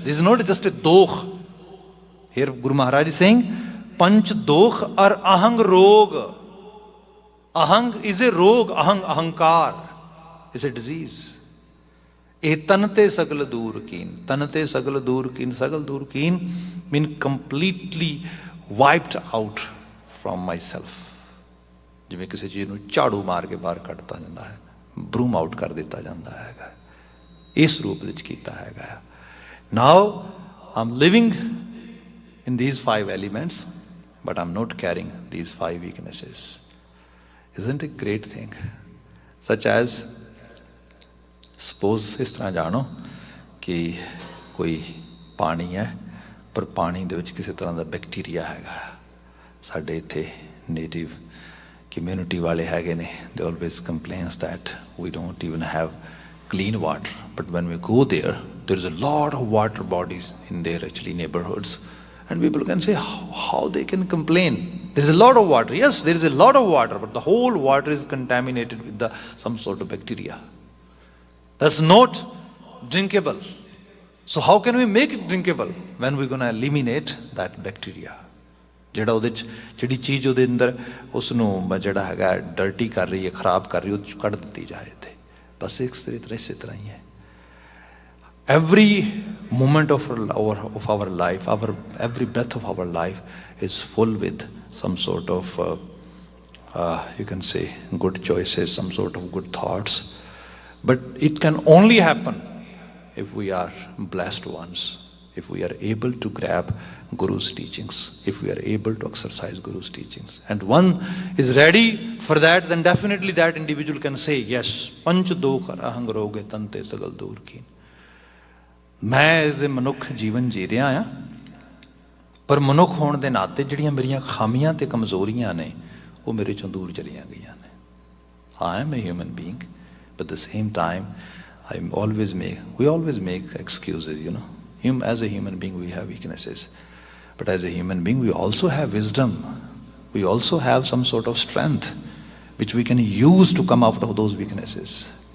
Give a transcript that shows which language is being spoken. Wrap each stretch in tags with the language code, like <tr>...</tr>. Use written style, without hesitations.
<en>This is not just a dokh. Here Guru Maharaj is saying,</en> <pa>Panch dokh ar ahang rog.</pa> <en>Ahang is a rog. Ahankar is a disease.</en> <pa>E tanate sagal dur keen. Tanate sagal dur keen. Sagal dur keen</pa> <en>mean completely wiped out from myself.</en> <pa>ਜਿਵੇਂ ਕਿਸੇ ਚੀਜ਼ ਨੂੰ ਝਾੜੂ ਮਾਰ ਕੇ ਬਾਹਰ ਕੱਢਤਾ ਜਾਂਦਾ ਹੈ,</pa> <en>broom out</en> <pa>ਕਰ ਦਿੱਤਾ ਜਾਂਦਾ ਹੈਗਾ, ਇਸ ਰੂਪ ਵਿੱਚ ਕੀਤਾ ਹੈਗਾ.</pa> <en>Now I'm living in these 5 elements, but I'm not carrying these 5 weaknesses. Isn't it a great thing? Such as, suppose</en> <pa>ਇਸ ਤਰ੍ਹਾਂ ਜਾਣੋ ਕਿ ਕੋਈ ਪਾਣੀ ਹੈ, ਪਰ ਪਾਣੀ ਦੇ ਵਿੱਚ ਕਿਸੇ ਤਰ੍ਹਾਂ ਦਾ ਬੈਕਟੀਰੀਆ ਹੈਗਾ. ਸਾਡੇ ਇੱਥੇ ਨੇਟਿਵ community wale ਹੈਗੇ ਨੇ,</pa> <en>they always complains that we don't even have clean water. But when we go there, there is a lot of water bodies in their actually neighborhoods. And people can say, how they can complain? There is a lot of water. Yes, there is a lot of water, but the whole water is contaminated with some sort of bacteria. That's not drinkable. So how can we make it drinkable? When we're going to eliminate that bacteria?</en> <pa>ਜਿਹੜਾ ਉਹਦੇ 'ਚ ਜਿਹੜੀ ਚੀਜ਼ ਉਹਦੇ ਅੰਦਰ ਉਸ ਨੂੰ ਜਿਹੜਾ ਹੈਗਾ ਡਰਟੀ ਕਰ ਰਹੀ ਹੈ, ਖਰਾਬ ਕਰ ਰਹੀ ਹੈ, ਉਹ ਕੱਢ ਦਿੱਤੀ ਜਾਏ. ਤੇ ਬਸ ਇਸੇ ਤਰ੍ਹਾਂ ਹੀ ਹੈ.</pa> <en>Every moment of our life, every breath of our life is full with some sort of, you can say, good choices, some sort of good thoughts. But it can only happen if we are blessed ones, if we are able to grab Guru's teachings, if we are able to exercise Guru's teachings. And one is ready for that, then definitely that individual can say, yes,</en> <pa>panch dokh ahang roge tante sagal dur keen. ਮੈਂ ਇਸ ਦੇ ਮਨੁੱਖ ਜੀਵਨ ਜੀ ਰਿਹਾ ਹਾਂ, ਪਰ ਮਨੁੱਖ ਹੋਣ ਦੇ ਨਾਤੇ ਜਿਹੜੀਆਂ ਮੇਰੀਆਂ ਖਾਮੀਆਂ ਤੇ ਕਮਜ਼ੋਰੀਆਂ ਨੇ ਉਹ ਮੇਰੇ ਚੋਂ ਦੂਰ ਚਲੀਆਂ ਗਈਆਂ ਨੇ.</pa> <en>I am a human being, but at the same time we always make excuses, As a human being we have weaknesses, but as a human being we also have wisdom. We also have some sort of strength which we can use to come out of those weaknesses.</en>